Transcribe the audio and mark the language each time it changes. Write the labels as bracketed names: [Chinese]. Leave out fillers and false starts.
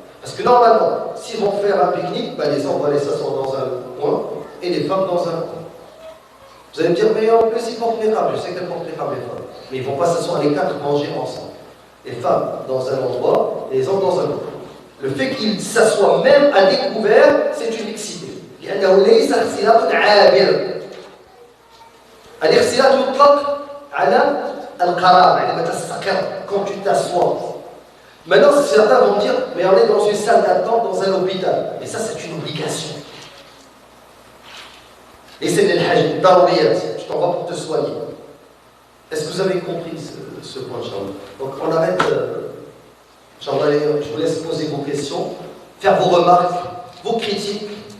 [French] Parce que normalement, s'ils vont faire un pique-nique, les hommes vont aller s'asseoir dans un coin et les femmes dans un coin. Vous allez me dire, mais en plus ils portent les femmes. Je sais qu'elles portent les femmes, les femmes. Mais ils ne vont pas s'asseoir les quatre manger ensemble. Les femmes dans un endroit et les hommes dans un autre. Le fait qu'il s'assoit même à découvert, c'est une mixité. [Arabic] لأنه ليس اختلاط عابر. الاختلاط يطلق على القرار عندما تستقر [French] quand tu t'assois. Maintenant, certains vont dire, mais on est dans une salle d'attente dans un hôpital. Et ça, c'est une obligation. Et c'est l'hajj, daruriyat. Je t'envoie pour te soigner. Est-ce que vous avez compris ce point, Inch'Allah? Donc, on arrête. Inch'Allah, je vous laisse poser vos questions, faire vos remarques, vos critiques.